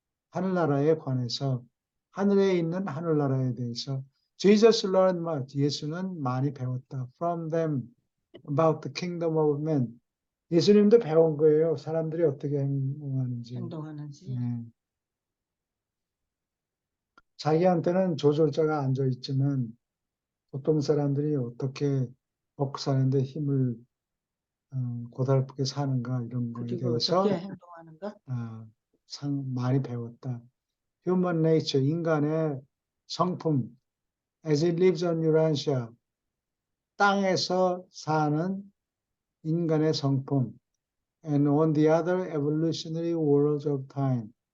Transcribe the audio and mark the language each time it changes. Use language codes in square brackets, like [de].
[ko] 하늘나라에 관해서 하늘에 있는 하늘나라에 대해서 [en] Jesus learned much. [ko] 예수는 많이 배웠다. [en] From them about the kingdom of men. [ko] 예수님도 배운 거예요. 사람들이 어떻게 행동하는지. 행동하는지. 자기한테는 조절자가 앉아 있지만 보통 사람들이 어떻게 먹고 사는데 힘을 고달프게 사는가 이런 거에 그리고 대해서 어떻게 행동하는가? 많이 배웠다. [en] Human nature, [ko] 인간의 성품, [en] as it lives on Urantia, [ko] 땅에서 사는 인간의 성품, [en] and on the other evolutionary worlds of time,